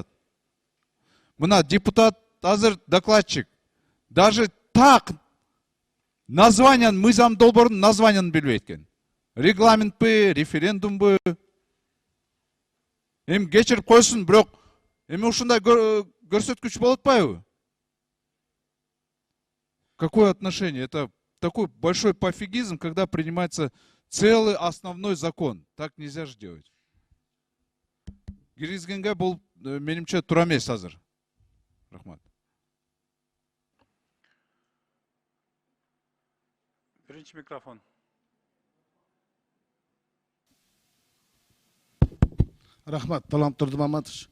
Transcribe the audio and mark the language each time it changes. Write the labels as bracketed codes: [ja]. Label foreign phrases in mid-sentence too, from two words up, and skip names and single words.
[ky] Мына депутат азыр докладчик. [ru] Даже так [ky] названиен, мыйзам долбоордун названиен билбейт экен. Регламентпи, референдумбу. Эми кечирип койсун, бирок эми ушундай көрсөткүч болуп атпайбы? [ru] Какое отношение? Это такой большой пофигизм, когда принимается целый основной закон. Так нельзя же делать. [ky] Киргизгенге бул менимче туура эмес азыр. Рахмат. Биринчи микрофон. Рахмат, Талант Турдумаматович.